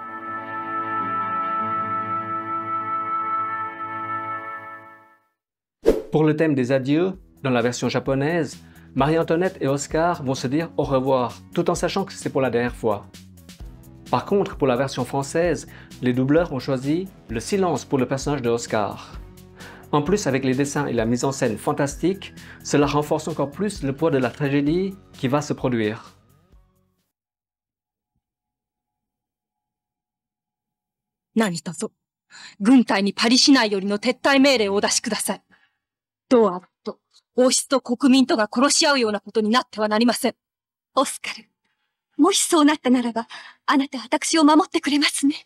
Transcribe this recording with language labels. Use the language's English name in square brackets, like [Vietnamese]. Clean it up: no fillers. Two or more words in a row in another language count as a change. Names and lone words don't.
[French] Pour le thème des adieux, dans la version japonaise, Marie-Antoinette et Oscar vont se dire au revoir, tout en sachant que c'est pour la dernière fois. Par contre, pour la version française, les doubleurs ont choisi le silence pour le personnage de Oscar. En plus, avec les dessins et la mise en scène fantastique, cela renforce encore plus le poids de la tragédie qui va se produire. [Japanese] 何卒、軍隊にパリ市内よりの撤退命令をお出しください。どうあろうと、王室と国民とが殺し合うようなことになってはなりません。オスカル、もしそうなったならば、あなた私を守ってくれますね。